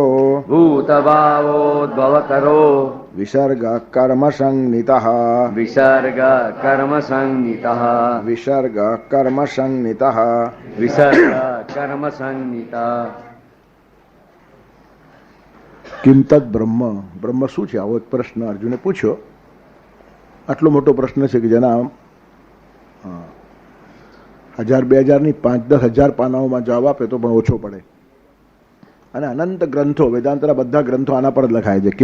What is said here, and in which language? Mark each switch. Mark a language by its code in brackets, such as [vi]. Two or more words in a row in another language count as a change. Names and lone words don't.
[sa] भूतभावोद्भवकरो विसर्गः कर्मसंज्ञितः विसर्ग कर्मसंज्ञितः विसर्गः कर्मसंज्ञितः विसर्ग कर्मसंज्ञितः। किम तद [gu] બ્રહ્મ બ્રહ્મ શું છે? આવો એક પ્રશ્ન અર્જુને પૂછ્યો. આટલો મોટો પ્રશ્ન છે કે જેના 1000-2000 ની 5-10,000 પાનાઓમાં જવાબ આપે તો પણ ઓછો પડે. અને અનંત ગ્રંથો, વેદાંતના બધા ગ્રંથો આના પર જ લખાય છે.